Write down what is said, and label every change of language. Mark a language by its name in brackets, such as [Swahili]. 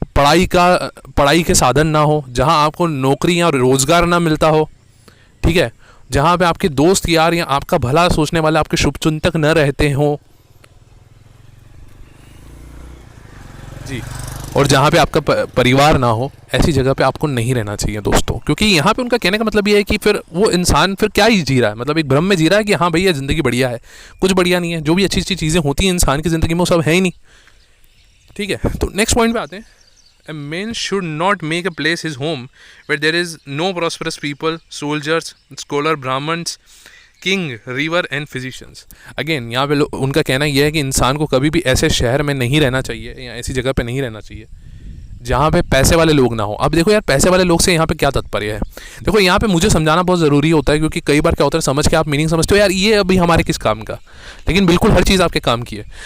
[Hindi] पढ़ाई के साधन ना हो, जहाँ आपको नौकरी या रोज़गार ना मिलता हो, ठीक है, जहाँ पे आपके दोस्त यार या आपका भला सोचने वाले आपके शुभचिंतक न रहते हों जी, और जहाँ पे आपका परिवार ना हो, ऐसी जगह पे आपको नहीं रहना चाहिए दोस्तों। क्योंकि यहाँ पे उनका कहने का मतलब ये है कि फिर वो इंसान फिर क्या ही जी रहा है, मतलब एक भ्रम में जी रहा है कि हाँ भैया ज़िंदगी बढ़िया है। कुछ बढ़िया नहीं है। जो भी अच्छी अच्छी चीज़ें होती हैं इंसान की ज़िंदगी में वो सब है ही नहीं, ठीक है। तो नेक्स्ट पॉइंट पे आते हैं। [English] A man should not make a place his home where there is no prosperous people, soldiers, scholar, Brahmins, king, river and physicians. [Hindi] Again यहाँ पे उनका कहना यह है कि इंसान को कभी भी ऐसे शहर में नहीं रहना चाहिए या ऐसी जगह पे नहीं रहना चाहिए जहाँ पे पैसे वाले लोग ना हो। अब देखो यार, पैसे वाले लोग से यहाँ पे क्या तात्पर्य है। देखो यहाँ पे मुझे समझाना बहुत ज़रूरी होता है, क्योंकि कई बार क्या होता है समझ के आप मीनिंग समझते हो यार ये अभी हमारे किस काम का, लेकिन बिल्कुल हर चीज़ आपके काम की है।